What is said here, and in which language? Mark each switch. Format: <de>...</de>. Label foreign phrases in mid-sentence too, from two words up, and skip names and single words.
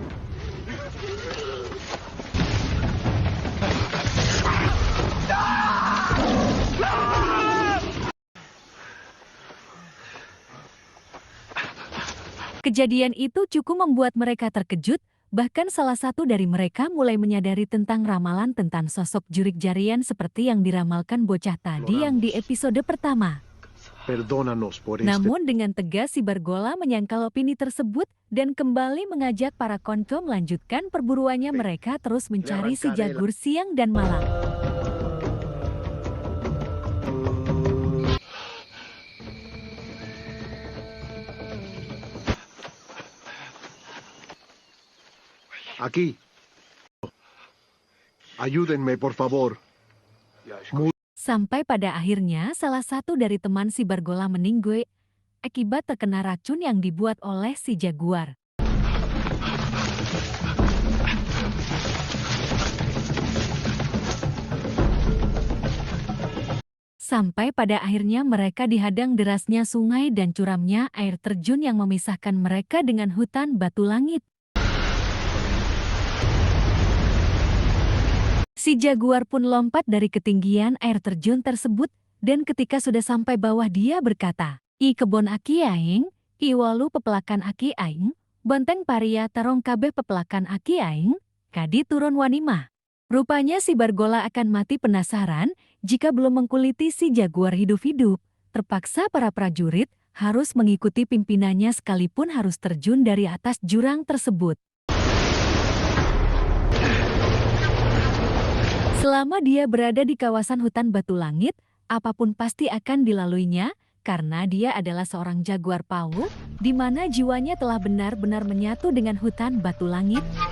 <id>Kejadian itu cukup membuat mereka terkejut, bahkan salah satu dari mereka mulai menyadari tentang ramalan tentang sosok jurik jarian seperti yang diramalkan bocah tadi yang di episode pertama.</id> <es>Perdónanos por este.</es> <id>Namun dengan tegas si Bargola menyangkal opini tersebut dan kembali mengajak para konco melanjutkan perburuannya. Mereka terus mencari si jagur siang dan malam.</id> <es>Aquí. Ayúdenme, por favor.</es> <id>Sampai pada akhirnya salah satu dari teman si Bargola meninggal akibat terkena racun yang dibuat oleh si jaguar. Sampai pada akhirnya mereka dihadang derasnya sungai dan curamnya air terjun yang memisahkan mereka dengan hutan batu langit. Si jaguar pun lompat dari ketinggian air terjun tersebut dan ketika sudah sampai bawah dia berkata,</id> <su>"I kebon aki aing, i walu pepelakan aki aing, bonteng paria tarong kabeh pepelakan aki aing, kadi turun wanimah."</su> <id>Rupanya si Bargola akan mati penasaran jika belum mengkuliti si jaguar hidup-hidup. Terpaksa para prajurit harus mengikuti pimpinannya sekalipun harus terjun dari atas jurang tersebut. Selama dia berada di kawasan hutan batu langit, apapun pasti akan dilaluinya karena dia adalah seorang jaguar paul, di mana jiwanya telah benar-benar menyatu dengan hutan batu langit.</id>